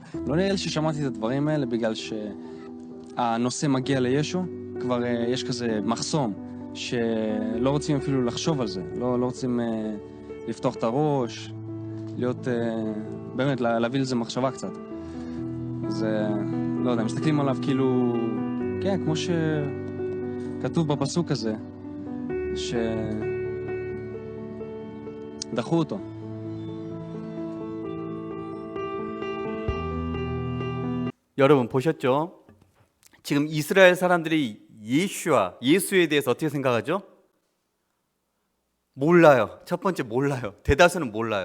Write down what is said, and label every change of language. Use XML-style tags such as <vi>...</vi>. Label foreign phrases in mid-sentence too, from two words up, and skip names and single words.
<he>לא נראה לי ששמעתי את הדברים האלה בגלל שהנושא מגיע לישו, כבר יש כזה מחסום, שלא רוצים אפילו לחשוב על זה, לא רוצים לפתוח את הראש, להיות, באמת, להביא לזה מחשבה קצת. אז לא יודע, מסתכלים עליו כאילו, כן, כמו שכתוב בפסוק הזה, שדחו אותו.</he> <ko>여러분 보셨죠? 지금 이스라엘 사람들이 예수에 대해서 어떻게 생각하죠? 몰라요. 첫 번째 몰라요. 대다수는 몰라요.</ko>